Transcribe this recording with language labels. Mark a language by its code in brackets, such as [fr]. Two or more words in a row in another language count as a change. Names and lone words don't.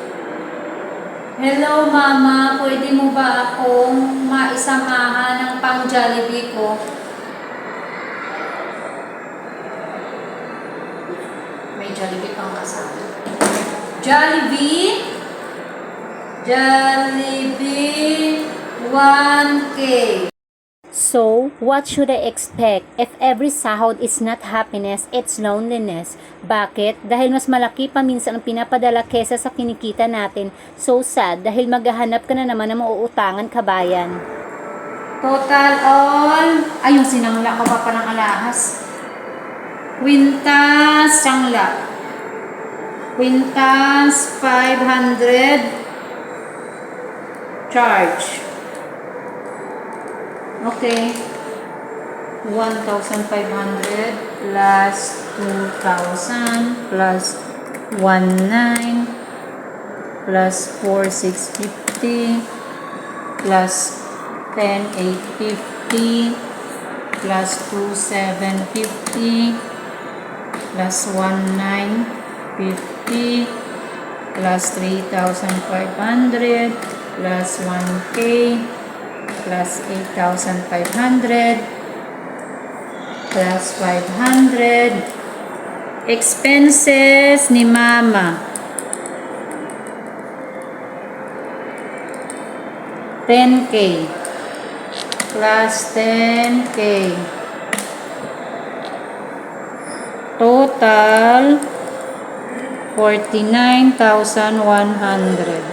[tl] Hello mama, pwede mo ba akong maisamahan ng pang Jollibee ko? May Jollibee pang kasama. Jollibee 1K. [en] So, what should I expect? If every sahod is not happiness, it's loneliness. [tl] Bakit? Dahil mas malaki pa minsan ang pinapadala kesa sa kinikita natin. [en] So sad, [tl] dahil maghahanap ka na naman ng mauutangan kabayan. [en] Total all, [tl] ay yung sinangla ko pa ng alahas. Quintas, sangla. Quintas, 500. [en] Charge. Okay. 1,500 plus 2,000 plus 1,900 plus 4,650 plus 10,850 plus 2,750 plus 1,950 plus 3,500 plus 1K plus 8,500 plus 500. [tl] Expenses ni mama 10K plus 10K. [en] Total 49,100.